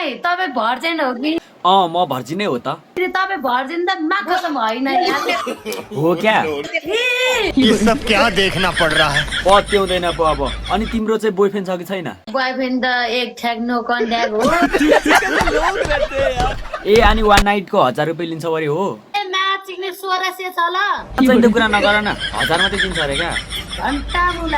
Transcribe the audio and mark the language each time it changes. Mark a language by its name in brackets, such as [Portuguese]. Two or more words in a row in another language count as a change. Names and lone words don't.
[Nepali] तपाईँ भर्जिन हो कि म भर्जिनै हो त तपाईँ भर्जिन त माखसम्म होइन हो क्या [Hindi] ये सब क्या देखना पड़ रहा है [Nepali] पत्याउँदैन पो अब अनि तिम्रो चाहिँ बोयफ्रेन्ड छ कि छैन बोयफ्रेन्ड त एक ठ्याक [English] no contact [Nepali] हो ए अनि [English] one night [Nepali] 1000 रुपियाँ लिन्छ अरे हो म्याचिङले 1600 छ ल चाहिँ त्यो कुरा नगर न 1000 मात्रै दिन्छ अरे क्या घन्टा मुला